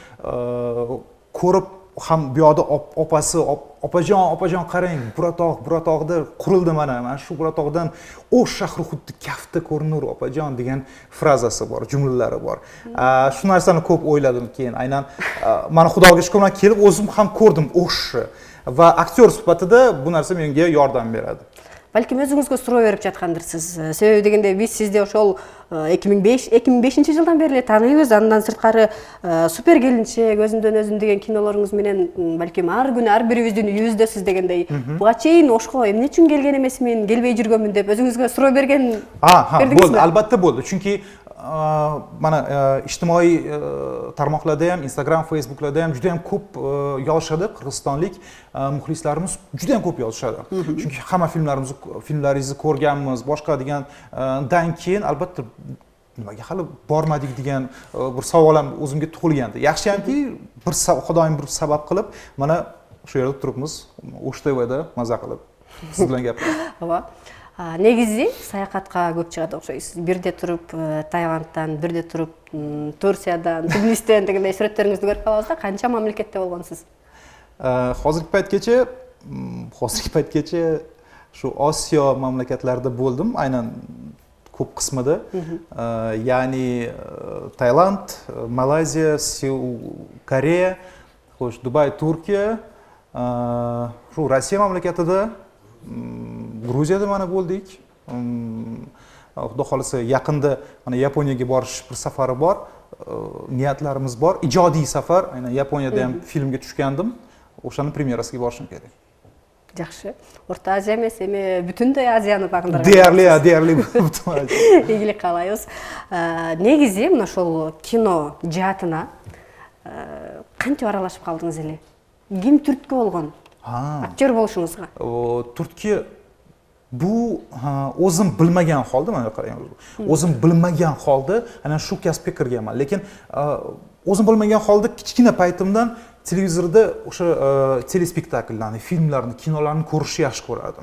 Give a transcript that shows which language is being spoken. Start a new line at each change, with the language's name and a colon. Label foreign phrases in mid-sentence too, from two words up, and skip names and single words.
Uzbek: ko'rib ham bu yoqda opasi, opajon qarang, Buratog'da qurildi mana shu Buratog'dan O'sh shahri xuddi kafta ko'rinur opajon degan frazasi bor, jumlalari bor. Shu narsani ko'p o'yladim keyin. Aynan mana Xudoga shukr bilan kelib o'zim ham ko'rdim O'shni va aktyor sifatida bu narsa menga yordam beradi.
Kyrgyz: Balkim өзүңүзгө суроо берип жаткандырсыз. Себеби дегенде биз сизди ошол 2005-жылдан бери эле тааныйбыз. Андан сырткары Супер келинчек, өзүмдөн өзүм деген кинолоруңуз менен балким ар күнү ар бирибиздин үйүбүздөсүз дегендей. Буга чейин Ошко эмне үчүн келген эмесмин, келбей жүргөнмүн деп өзүңүзгө суроо берген
Uzbek: bo'ldi, albatta bo'ldi. Chunki mana ijtimoiy tarmoqlarda ham, Instagram, Facebooklarda ham juda ham ko'p yozishadi, qirg'izistonlik muxlislarimiz juda ham ko'p yozishadi. Chunki hamma filmlaringizni ko'rganmiz, boshqa degandan keyin albatta nimaga hali bormadik degan bir savol ham o'zimga tug'ilgandi. Yaxshiyamki Xudoyim bir sabab qilib mana shu yerda turibmiz, O'sh TVda maza qilib siz bilan gapiramiz.
Kyrgyz: Негизи саякатка көп чыгат окшойсуз. Бирде туруп Таиландтан, бирде туруп Турциядан, Тбилисиден дегендей сүрөттөрүңүздү көрүп калабыз да. Канча мамлекетте болгонсуз?
Uzbek: Hozirgi paytgacha shu Osiyo mamlakatlarida bo'ldim. Aynan ko'p qismida. Ya'ni Tailand, Malayziya, Koreya, xo'sh, Dubay, Turkiya, shu Rossiya mamlakatida, Gruziyada mana bo'ldik. Xudo xolisa yaqinda mana Yaponiyaga borish bir safari bor. Niyatlarimiz bor. Ijodiy safar. Aynan Yaponiyada ham filmga tushgandim. O'shani premyerasiga borishim kerak.
Kyrgyz: Жақсы. Орта Азия емес, эми бүтүндөй Азияны багындырган.
Uzbek: Deyarli butun Азия.
Kyrgyz: Ийгилик каалайбыз. Негизи мына ошол кино жаатына кантип аралашып калдыңыз эле? Ким түрткү болгон? Актер болушуңузга.
Uzbek: Turtki bu o'zim bilmagan holda, mana qarang, o'zim bilmagan holda ana shu kasbga kirganman. Lekin o'zim bilmagan holda kichkina paytimdan televizorda o'sha telespektakllarni, filmlarni, kinolarni ko'rishni yaxshi ko'rardim.